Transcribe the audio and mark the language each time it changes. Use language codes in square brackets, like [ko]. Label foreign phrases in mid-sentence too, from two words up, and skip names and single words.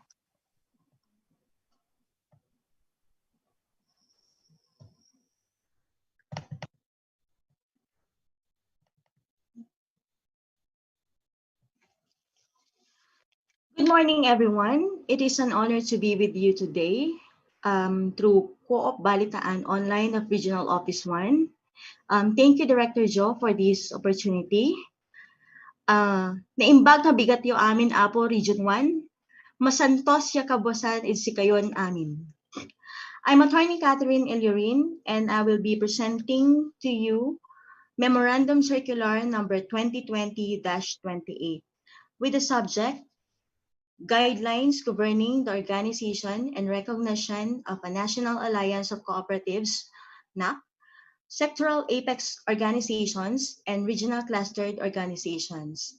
[en] Good morning, everyone. It is an honor to be with you today through Coop-Balitaan Online of Regional Office 1. Thank you, Director Joe, for this opportunity. [ilo] Naimbag na bigat yung amin apo Region 1. [pag] Masantos ya kabuasan is si kayon amin. [en] I'm Attorney Catherine Eliorin, and I will be presenting to you Memorandum Circular number 2020-28 with the subject Guidelines Governing the Organization and Recognition of a National Alliance of Cooperatives, NAC, Sectoral Apex Organizations, and Regional Clustered Organizations.